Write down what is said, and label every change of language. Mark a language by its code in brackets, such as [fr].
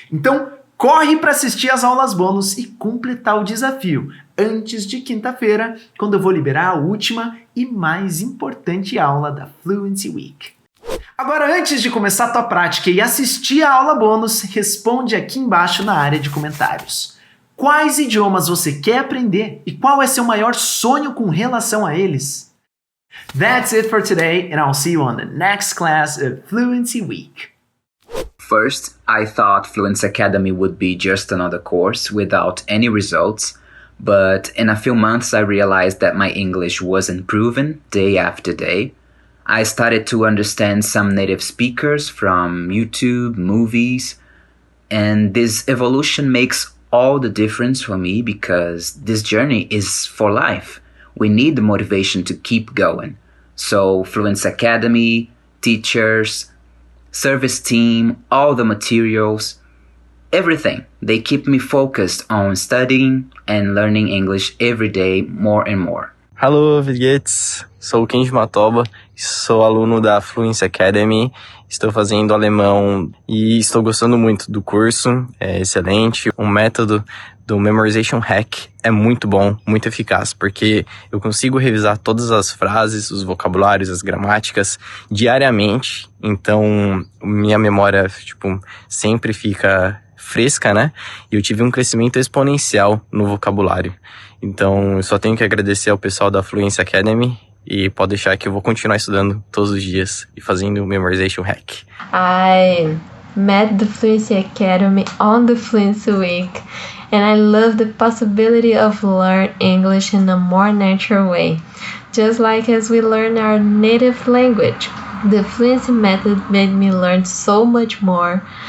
[pt] Então, corre para assistir as aulas bônus e completar o desafio antes de quinta-feira, quando eu vou liberar a última e mais importante aula da Fluency Week. Agora, antes de começar a tua prática e assistir a aula bônus, responde aqui embaixo na área de comentários. Quais idiomas você quer aprender e qual é seu maior sonho com relação a eles? [en] That's it for today, and I'll see you on the next class of Fluency Week. First, I thought Fluency Academy would be just another course without any results, but in a few months I realized that my English was improving day after day. I started to understand some native speakers from YouTube, movies, and this evolution makes all the difference for me because this journey is for life. We need the motivation to keep going. So Fluency Academy, teachers, service team, all the materials, everything. They keep me focused on studying and learning English every day more and more. Hello, Vidgets! [pt] Sou o Kenji Matoba, sou aluno da Fluency Academy, estou fazendo alemão e estou gostando muito do curso, é excelente. O método do Memorization Hack é muito bom, muito eficaz, porque eu consigo revisar todas as frases, os vocabulários, as gramáticas diariamente, então minha memória, sempre fica fresca, né? E eu tive um crescimento exponencial no vocabulário. Então, eu só tenho que agradecer ao pessoal da Fluency Academy e pode deixar que eu vou continuar estudando todos os dias e fazendo o Memorization Hack. [en] I met the Fluency Academy on the Fluency Week and I love the possibility of learn English in a more natural way, just like as we learn our native language. The Fluency method made me learn so much more.